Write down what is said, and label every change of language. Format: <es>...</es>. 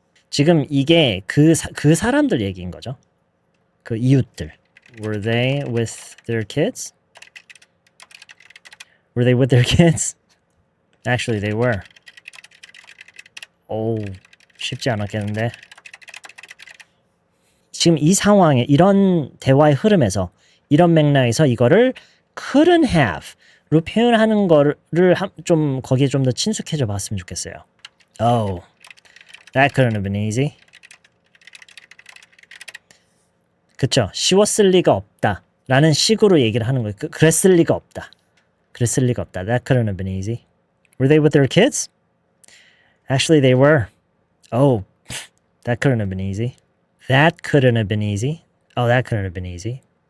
<ko>지금 이게 그 사람들 얘기인 거죠. 그 이웃들.</ko> <en>Were they with their kids? Were they with their kids? Actually, they were.</en> <ko>오, 쉽지 않았겠는데. 지금 이 상황에 이런 대화의 흐름에서 이런 맥락에서 이거를 couldn't have로 표현하는 거를 좀 거기에 좀 더 친숙해져 봤으면 좋겠어요.</ko> <en>Oh, that couldn't have been easy.</en> <ko>그쵸? 쉬웠을 리가 없다 라는 식으로 얘기를 하는 거예요. 그랬을 리가 없다. 그랬을 리가 없다.</ko> <en>That couldn't have been easy. Were they with their kids? Actually, they were. Oh, that couldn't have been easy. That couldn't have been easy. Oh, that couldn't have been easy.</en>